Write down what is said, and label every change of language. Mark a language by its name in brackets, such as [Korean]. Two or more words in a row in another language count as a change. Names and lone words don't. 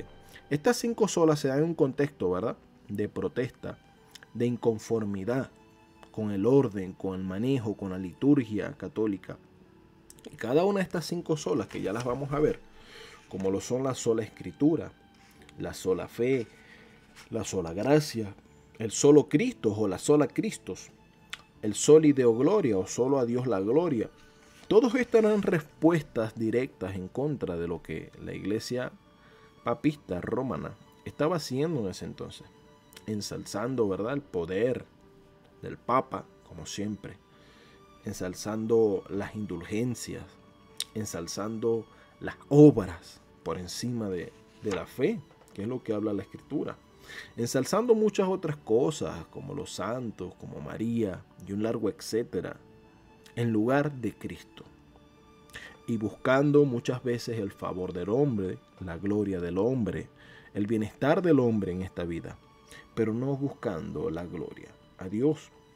[Spanish] Estas 5 solas se dan en un contexto, ¿verdad?, de protesta, de inconformidad con el orden, con el manejo, con la liturgia católica. Y cada una de estas 5 solas, que ya las vamos a ver, como lo son la sola escritura, la sola fe, la sola gracia, el solo Cristo o la sola Cristos, el [Latin] soli Deo gloria [Spanish] o solo a Dios la gloria. Todos estas eran respuestas directas en contra de lo que la iglesia papista romana estaba haciendo en ese entonces, ensalzando, ¿verdad?, el poder del Papa, como siempre, ensalzando las indulgencias, ensalzando las obras por encima de la fe, que es lo que habla la Escritura, ensalzando muchas otras cosas, como los santos, como María, y un largo etcétera, en lugar de Cristo, y buscando muchas veces el favor del hombre, la gloria del hombre, el bienestar del hombre en esta vida, pero no buscando la gloria a Dios.